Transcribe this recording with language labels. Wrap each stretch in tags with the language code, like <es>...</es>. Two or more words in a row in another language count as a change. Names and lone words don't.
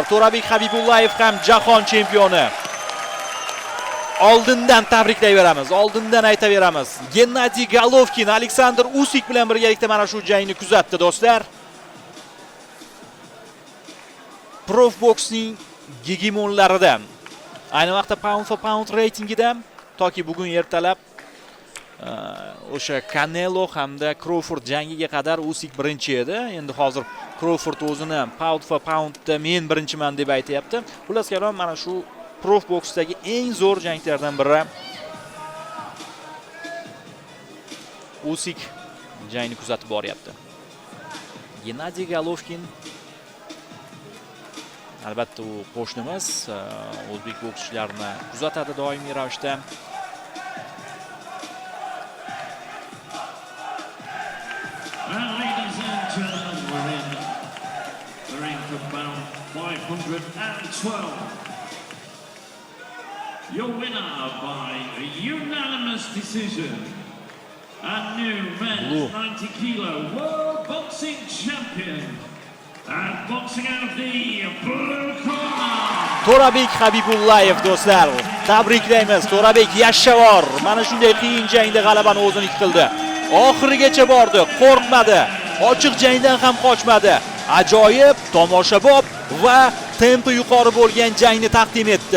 <uz>To'rabek Habibullayev ham jahon chempioni. Oldindan tabriklayveramiz, oldindan aytaveramiz. Gennadiy Golovkin Aleksandr Usyk bilan birgalikda mana shu jangni kuzatdi do'stlar. Profboxning gegemonlaridan. Ayni vaqtda</uz> <en>pound for pound</en> <uz>reytingida toki bugun ertalab o'sha Canelo hamda Crawford jangiga qadar Usyk birinchi edi. Endi hozir Crawford o'zini</uz> <en>pound for poundda</en> <uz>men birinchiman deb aytayapti. Xullas kalom mana shu Profboxdagi eng zo'r janglardan biri. Usyk jangni kuzatib boryapti. Gennadiy Golovkin albatta u qo'shnimiz, o'zbek bokschilarini kuzatadi doimiy ravishda.</uz> <en>Ladies and gentlemen, we're in the ring for bout 512. Your winner by a unanimous decision, and new men's 90 kilo world boxing champion. And boxing out of the blue corner.</en> <uz>To'rabek Habibullayev do'stlar. Tabriklaymiz. To'rabek yashshavor. Mana shunday qiyin jangda g'alabani o'ziniki qildi. Oxirigacha bordi, qo'rqmadi. Ochiq jangdan ham qochmadi. Ajoyib, tomoshabob va tempi yuqori bo'lgan jangni taqdim etdi.</uz>